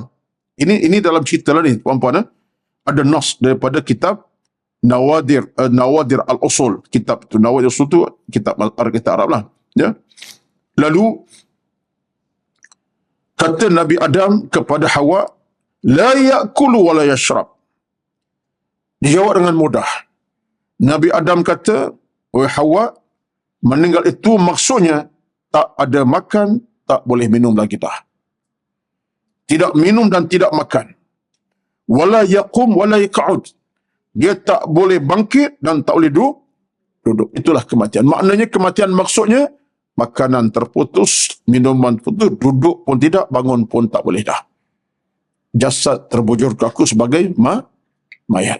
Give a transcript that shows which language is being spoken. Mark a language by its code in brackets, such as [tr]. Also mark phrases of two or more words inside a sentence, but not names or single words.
[ms] Ini dalam cerita lah ni, puan-puan. Ada nas daripada kitab Nawadir al-Usul. Kitab tu, Nawadir al-Usul tu kitab Arab lah. Ya. Lalu, kata Nabi Adam kepada Hawa, [ar] لا يأكل ولا يشرب. [ms] Dijawab dengan mudah. Nabi Adam kata, wahai Hawa, meninggal itu maksudnya tak ada makan, tak boleh minum lagi dah. Tidak minum dan tidak makan. [ar] ولا يقوم ولا يقعد. [ms] Dia tak boleh bangkit dan tak boleh duduk. Itulah kematian. Maknanya kematian maksudnya makanan terputus, minuman putus, duduk pun tidak, bangun pun tak boleh dah. Jasad terbujur ke aku sebagai mayat.